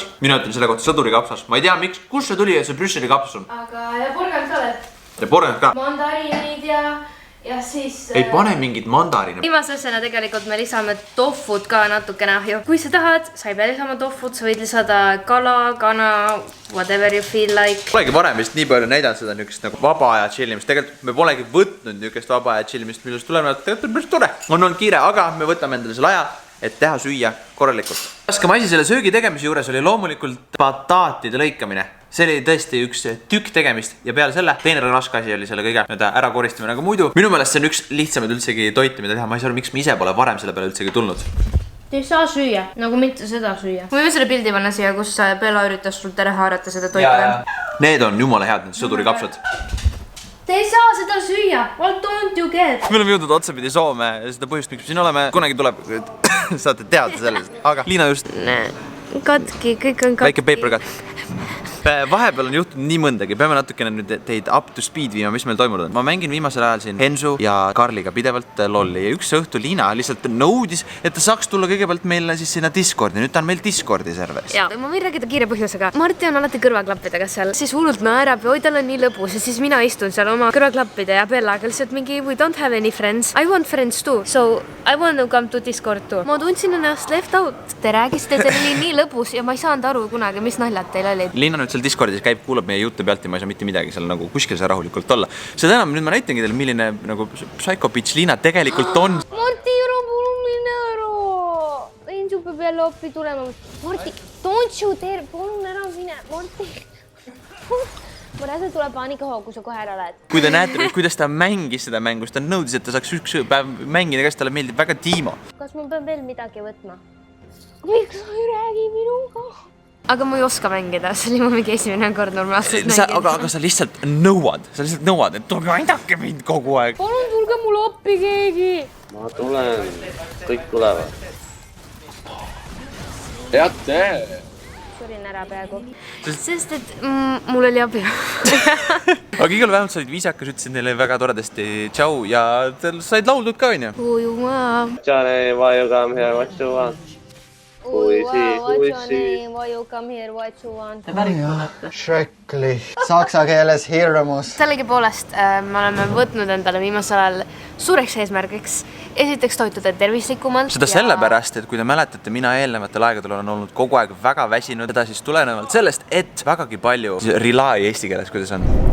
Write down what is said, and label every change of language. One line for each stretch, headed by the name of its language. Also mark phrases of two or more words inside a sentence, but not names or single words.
Estonian: Mina ütlen selle kohta sõduri kapsas. Ma ei tea, miks. Kus see tuli, et see Brüsseli kapsas on? Aga ja porgand ka veel. Ja porgand ka. Mandariinid ja siis... Ei pane mingid mandariine. Viimase asjana tegelikult me lisame tofut ka natukene ahju. Kui sa tahad, sa ei pea lisama tofut, sa võid lisada kala, kana,
English: whatever you feel like.
Estonian: Polegi varem vist nii palju näidanud seda niisugust nagu vaba aja chillimist. Tegelikult me polegi võtnud niisugust vaba aja chillimist, millest tulenevalt tegelikult on päris tore. On kiire, aga me võtame endale selle aja, et teha süüa korralikult. Raskem asi selle söögi tegemise juures oli loomulikult bataatide lõikamine. See oli tõesti üks tükk tegemist ja peale selle teine raske asi oli selle kõige ära koristamine nagu muidu. Minu meelest see on üks lihtsamaid üldsegi toite, mida teha. Ma ei saa aru, miks me ise pole varem selle peale üldsegi tulnud. Te ei saa süüa, nagu mitte seda süüa. Võime selle pildi panna siia, kus Bella üritas sul tere haarata seda toitu. Need on jumala head, need sõduri kapsad. Te ei saa seda süüa,
English: what don't you get?
Estonian: Me oleme jõudnud otsapidi Soome seda põhjust, miks me siin oleme. Kunagi tuleb, saate teada sellest, aga Liina just... Katki, kõik on katki.
English: Väike paper cut.
Estonian: Vahepeal on juhtunud nii mõndagi, peame natukene nüüd teid
English: up to speed
Estonian: viima, mis meil toimunud on. Ma mängin viimasel ajal siin Hensu ja Karliga pidevalt lolli ja üks õhtu Liina lihtsalt nõudis, et ta saaks tulla kõigepealt meile siis sinna Discordi. Nüüd ta on meil Discordi serveris. Jaa, ma võin rääkida kiire põhjusega. Marti on alati kõrvaklappidega seal, siis hullult naerab ja oi, tal on nii lõbus ja siis mina istun seal oma kõrvaklappide ja Bellaga lihtsalt mingi
English: we don't have any friends. I want friends too, so I want to come to Discord too.
Estonian: Ma tundsin ennast
English: left out.
Estonian: Te räägisite, teil oli nii lõbus ja ma ei saanud aru kunagi, mis naljad teil olid. Liina nüüd seal Discordis käib, kuulab meie jutte pealt ja ma ei saa mitte midagi seal nagu kuskil saa rahulikult olla. Seda enam nüüd ma näitangi teile, milline nagu psycho-bitch Liina tegelikult on. Marti, ära palun mine ära. Ensu peab jälle appi tulema. Marti,
English: don't you dare,
Estonian: palun ära mine. Marti. Ma rääsin, tuleb paanika kui sa kohe ära lähed. Kui te näete, kuidas ta mängis seda mängust, ta nõudis, et ta saaks üks päev mängida, kas talle meeldib väga Timo. Kas ma pean veel midagi võtma? Miks sa ei räägi minuga? aga ma ei oska mängida, see oli mu mingi esimene kord normaalselt mängida. Aga sa lihtsalt nõuad, et tulge aidake mind kogu aeg. Palun tulge mulle appi keegi. Ma tulen, kõik tulevad. Teate! Surin ära peaaegu. Sest, et mul oli abi. Aga igal vähemalt sa olid viisakas, ütlesid neile väga toredasti tšau ja said lauldud ka, on ju? Ujumaa.
English: Johnny, why you come here, what you want? Why you come here, what you want?
Estonian: Schrecklich. Saksa keeles hirmus. Sellegipoolest me oleme võtnud endale viimasel ajal suureks eesmärgiks esiteks toituda tervislikumalt. Seda sellepärast, et kui te mäletate, mina eelnevatel aegadel olen olnud kogu aeg väga väsinud, seda siis tulenevalt sellest, et vägagi palju rely eesti keeles, kuidas on?